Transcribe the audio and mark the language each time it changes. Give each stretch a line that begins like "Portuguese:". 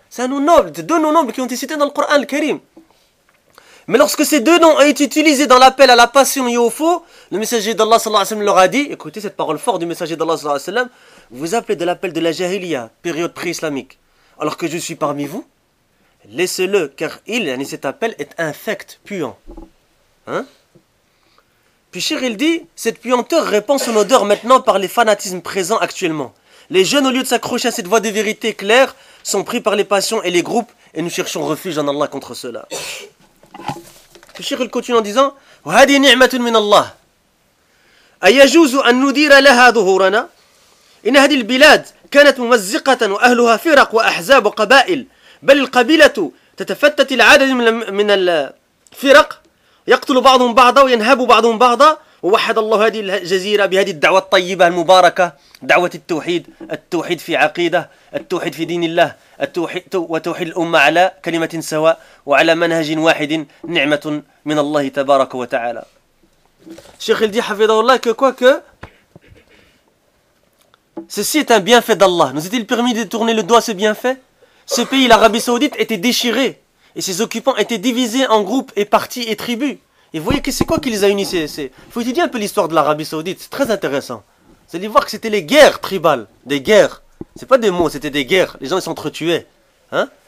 French: C'est un nom noble, c'est deux noms nobles qui ont été cités dans le Coran al-Karim. Mais lorsque ces deux noms ont été utilisés dans l'appel à la passion et au faux, le messager d'Allah sallallahu alayhi wa sallam leur a dit, écoutez cette parole forte du messager d'Allah sallallahu alayhi wa sallam, vous appelez de l'appel de la jahiliya, période pré-islamique, alors que je suis parmi vous, laissez-le, car il, cet appel, est infect, puant. Hein? Puis Cheikh, il dit, cette puanteur répand son odeur maintenant par les fanatismes présents actuellement. Les jeunes, au lieu de s'accrocher à cette voie de vérité claire, sont pris par les passions et les groupes, et nous cherchons refuge en Allah contre cela. Le cheikh il continue en disant
Arabic: وهذه نعمة من الله أيجوز أن ندير لها ظهورنا إن هذه البلاد كانت ممزقة وأهلها فرق وأحزاب وقبائل بل القبيلة تتفتت العدد من الفرق يقتل بعضهم بعضا وينهب بعضهم بعضا ووحد الله هذه الجزيرة بهذه الدعوة الطيبة المباركة دعوة التوحيد التوحيد في عقيدة التوحيد في دين الله التوحيد وتوحيد الأمة على كلمة سواء وعلى منهج واحد نعمة من الله تبارك وتعالى الشيخ الدي حفظه الله كوك
French: ceci est un bienfait d'Allah. Nous est-il permis de tourner le doigt ce bienfait? Ce pays, l'Arabie Saoudite, était déchiré et ses occupants étaient divisés en groupes et partis et tribus. Et vous voyez que c'est quoi qui les a unis? Faut étudier un peu l'histoire de l'Arabie Saoudite, c'est très intéressant. Vous allez voir que c'était les guerres tribales, des guerres. C'est pas des mots, c'était des guerres. Les gens s'entretuaient. Hein?